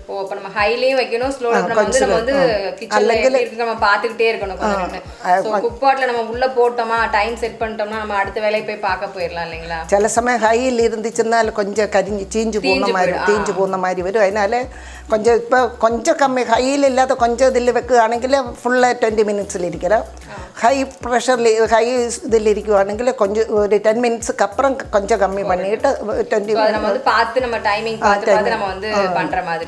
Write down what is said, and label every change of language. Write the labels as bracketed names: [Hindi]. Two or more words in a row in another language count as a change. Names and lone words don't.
[Tamil] ஓ அப்போ நம்ம ஹைலையும் வைக்கணும், ஸ்லோவில் நம்ம வந்து கிச்சனில் இருக்கு நம்ம பார்த்துக்கிட்டே இருக்கணும் கொஞ்சம். ஸோ குக் பாட்டில் நம்ம உள்ளே போட்டோமா டைம் செட் பண்ணிட்டோம்னா நம்ம அடுத்த வேலையை போய் பார்க்க போயிடலாம் இல்லைங்களா? சில சமயம் ஹையில் இருந்துச்சுன்னா கொஞ்சம் தீஞ்சு போன மாதிரி வரும். அதனால கொஞ்சம் இப்போ கொஞ்சம் கம்மி ஹையில் இல்லாத கொஞ்சம் இதில் வைക്കുകയാണെങ്കിൽ [Malayalam] ഫുള്ള് 20 മിനിറ്റ്സിൽ ഇരിക്കണം. ഹൈ പ്രഷറിൽ ഹൈ ഇതിൽ ഇരിക്കുകയാണെങ്കിൽ [Tamil] கொஞ்சம் ஒரு 10 மினிட்ஸுக்கு அப்புறம் கொஞ்சம் கம்மி பண்ணிட்டு 20 நம்ம வந்து பார்த்து நம்ம டைமிங் பார்த்து நம்ம வந்து பண்ற மாதிரி